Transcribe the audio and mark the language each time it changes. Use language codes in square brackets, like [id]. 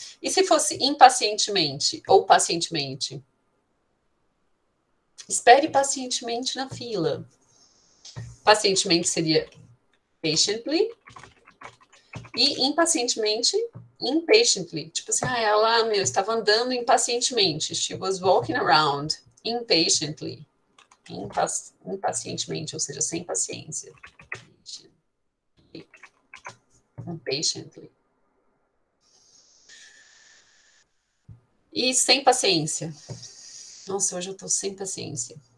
[pt] E se fosse impacientemente ou pacientemente? Espere pacientemente na fila. Pacientemente seria patiently. E impacientemente, impatiently. Tipo assim, ela, estava andando impacientemente. [en] She was walking around impatiently. [pt] Impacientemente, ou seja, sem paciência. [en] Impatiently. [pt] E sem paciência. Nossa, hoje eu tô sem paciência.